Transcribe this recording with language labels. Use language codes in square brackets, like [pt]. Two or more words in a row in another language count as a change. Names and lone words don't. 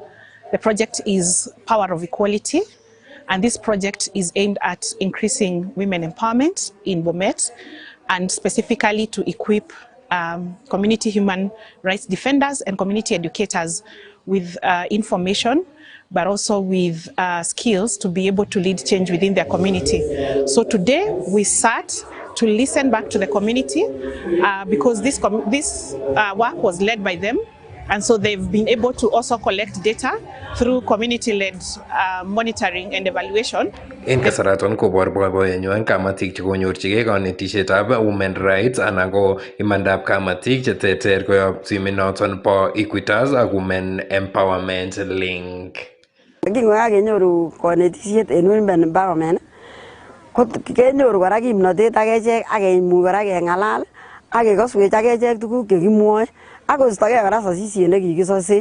[en] The project is Power of Equality, and this project is aimed at increasing women empowerment in Bomet and specifically to equip community human rights defenders and community educators with information, but also with skills to be able to lead change within their community. So today we sat to listen back to the community because this work was led by them And so they've been able to also collect data through community-led monitoring and evaluation. [kln] En kasaraton kobor boiboyenywan kamatik chekonyorchigei kanetishetab [en] women rights [kln] anan ko imandab kamatik cheterter koyob timinoton bo Equitas ak Women Empowerment Link. Kingokakenyoru kanetishet en [en] women empowerment [kln] ko kenyoru kora kimnotet ak echek ak kemuch kora kengalal ak kekoswech ak echek tuguk chekimwoe ak koistogei kora sasisiet nekikisosech.